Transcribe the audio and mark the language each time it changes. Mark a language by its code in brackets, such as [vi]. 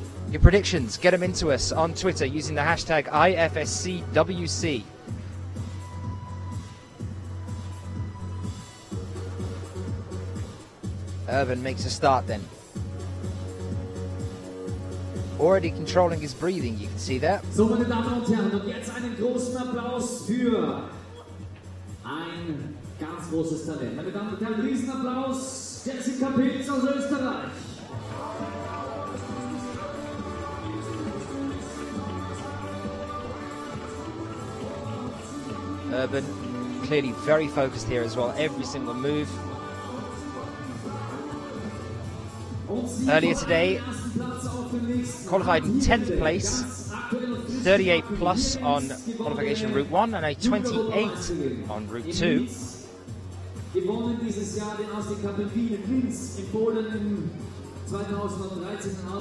[en] Your predictions, get them into us on Twitter using the hashtag IFSCWC. Urban makes a start then. Already controlling his breathing, you can see that. [de] So, meine Damen und Herren, und jetzt einen großen Applaus für ein ganz großes Talent. Meine Damen und Herren, Riesenapplaus, Jessica Pilz aus Österreich. [en] Urban clearly very focused here as well, every single move. Earlier today, qualified in 10th place, 38 plus on qualification route 1 and a 28 on route 2. [de] Gewonnen dieses Jahr den Ausstieg in Wien, in Imst, in Polen in 2013